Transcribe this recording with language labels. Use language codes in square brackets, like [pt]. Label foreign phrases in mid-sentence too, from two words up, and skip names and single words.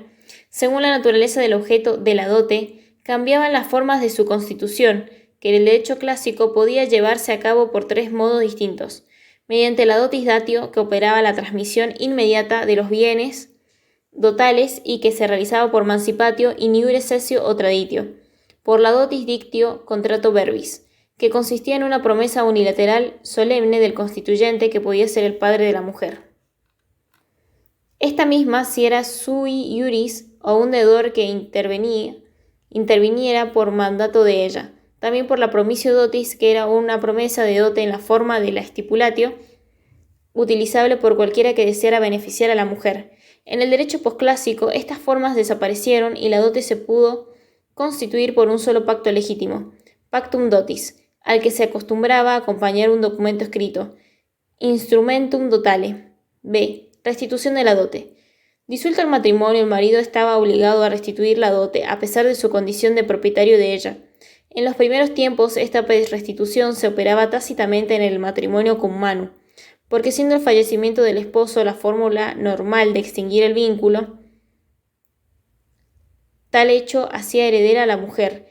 [es] Según la naturaleza del objeto de la dote, cambiaban las formas de su constitución, que en el derecho clásico podía llevarse a cabo por tres modos distintos: mediante la [la] dotis datio, [es] que operaba la transmisión inmediata de los bienes dotales y que se realizaba por [la] mancipatio in iure cessio [es] o traditio; por la [la] dotis dictio, [es] contrato verbis, que consistía en una promesa unilateral solemne del constituyente que podía ser el padre de la mujer. Esta misma, si era [la] sui iuris [es] o un deudor que interviniera por mandato de ella; también por la [la] promisio dotis, [es] que era una promesa de dote en la forma de la stipulatio, utilizable por cualquiera que deseara beneficiar a la mujer. En el derecho posclásico, estas formas desaparecieron y la dote se pudo constituir por un solo pacto legítimo, [la] pactum dotis, [es] al que se acostumbraba a acompañar un documento escrito, [la] instrumentum dotale. [es] B. Restitución de la dote. Disuelto el matrimonio, el marido estaba obligado a restituir la dote, a pesar de su condición de propietario de ella. En los primeros tiempos, esta restitución se operaba tácitamente en el matrimonio [la] cum manu, [es] porque siendo el fallecimiento del esposo la fórmula normal de extinguir el vínculo, tal hecho hacía heredera a la mujer.